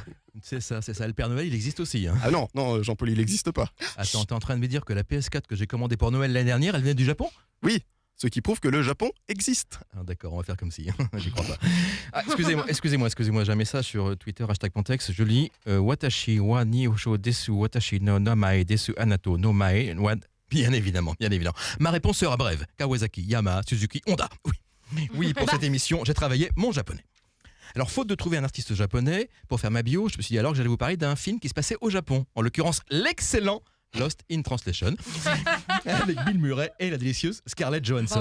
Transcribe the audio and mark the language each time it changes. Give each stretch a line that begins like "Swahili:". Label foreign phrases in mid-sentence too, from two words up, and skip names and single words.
French: C'est ça. Le Père Noël, il existe aussi. Hein. Ah non, Jean-Paul, il n'existe pas. Attends, t'es en train de me dire que la PS4 que j'ai commandée pour Noël l'année dernière, elle venait du Japon? Oui. Ce qui prouve que le Japon existe. Ah, d'accord, on va faire comme si. J'y crois pas. Ah, excusez-moi, j'ai un message sur Twitter, #Pontex. Je lis
Japanese: 私は にほんしょ です、私の 名前 です あなと の 前 は...
French: Bien évidemment. Ma réponse sera brève. Kawasaki, Yamaha, Suzuki, Honda. Oui, pour cette émission, j'ai travaillé mon japonais. Alors, faute de trouver un artiste japonais, pour faire ma bio, je me suis dit alors que j'allais vous parler d'un film qui se passait au Japon. En l'occurrence, l'excellent Lost in Translation, avec Bill Murray et la délicieuse Scarlett Johansson.